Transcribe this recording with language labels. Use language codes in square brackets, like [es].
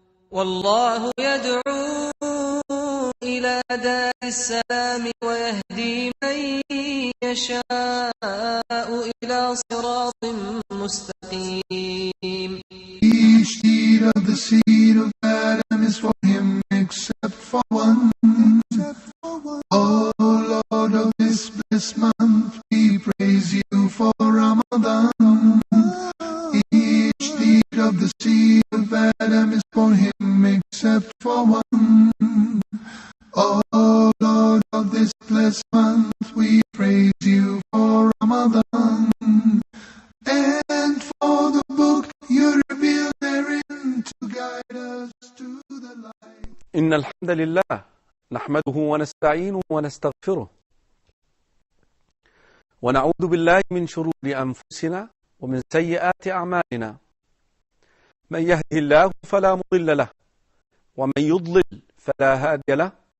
[ar] والله يدعو إلى دار السلام ويهدي من يشاء إلى صراط مستقيم. [en] Each deed of the seed of Adam is for him except for one. Oh Lord of this blessed month, we praise you for Ramadan. Each deed of the seed of Adam is for him except for one. Oh Lord of this blessed month, we praise you for Ramadan and for the book you revealed therein to guide us to the light. [ar] إن الحمد لله نحمده ونستعينه ونستغفره ونعوذ بالله من شرور أنفسنا ومن سيئات أعمالنا. من يهده الله فلا مضل له ومن يضلل فلا هادي له.